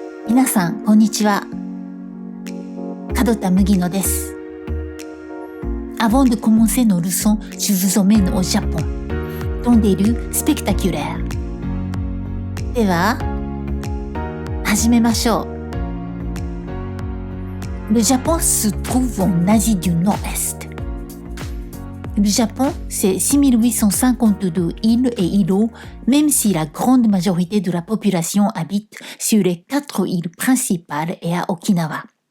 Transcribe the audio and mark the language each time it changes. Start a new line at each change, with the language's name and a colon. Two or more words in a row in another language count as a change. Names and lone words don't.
Japanese: 皆さん、こんにちは。門田麦乃です。
French: Avant de commencer nos leçons, je vous emmène au Japon, dans des rues spectaculaires.
Japanese: では、始めましょう。
French: Le Japon se trouve en Asie du Nord-Est. Le Japon, c'est 6852 îles et îlots, même si la grande majorité de la population habite sur les 4 îles principales et à Okinawa.